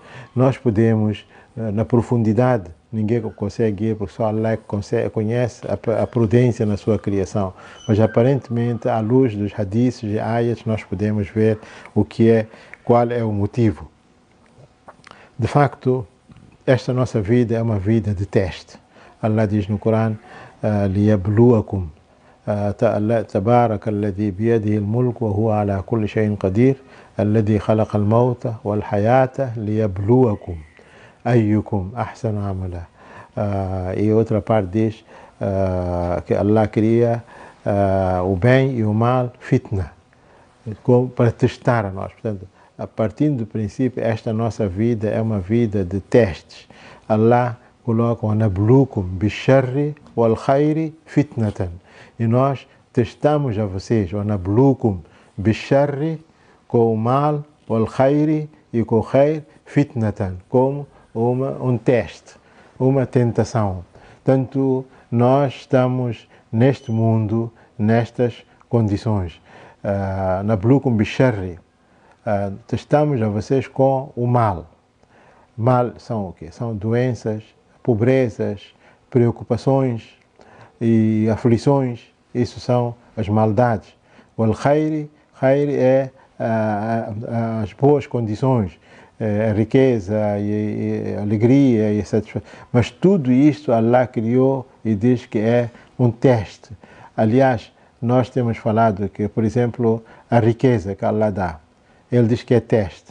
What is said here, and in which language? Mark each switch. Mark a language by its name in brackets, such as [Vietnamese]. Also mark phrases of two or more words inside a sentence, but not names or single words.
[Portuguese] Nós podemos, na profundidade, ninguém consegue ir, porque só Allah conhece a prudência na sua criação. Mas aparentemente, à luz dos hadiths e ayats, nós podemos ver qual é o motivo. De facto, esta nossa vida é uma vida de teste. Allah diz no Corão: [Arabic] لِيَبْلُوَكُمْ تبارك الذي بيده الملك وهو على كل شيء قدير الذي خلق الموت والحياة ليبلوكم أيكم أحسن عملا. [Portuguese] E outra parte diz que Allah cria o bem e o mal, fitna, para testar a nós. Portanto, a partir do princípio, esta nossa vida é uma vida de testes. Allah coloca o [Arabic] نبلوكم بالشر والخير فتنة. [Portuguese] E nós testamos a vocês, o [Arabic] نبلوكم بالشر, [Portuguese] com o mal, [Arabic] والخير, [Portuguese] e com o [Arabic] خير فتنة, [Portuguese] como um teste, uma tentação. Portanto, nós estamos neste mundo, nestas condições. [Arabic] نبلوكم بالشر, [Portuguese] testamos a vocês com o mal. Mal são o quê? São doenças, pobrezas, preocupações e aflições. Isso são as maldades. O al-khairi é as boas condições, a riqueza e a alegria e a satisfação. Mas tudo isto Allah criou e diz que é um teste. Aliás, nós temos falado que, por exemplo, a riqueza que Allah dá, Ele diz que é teste.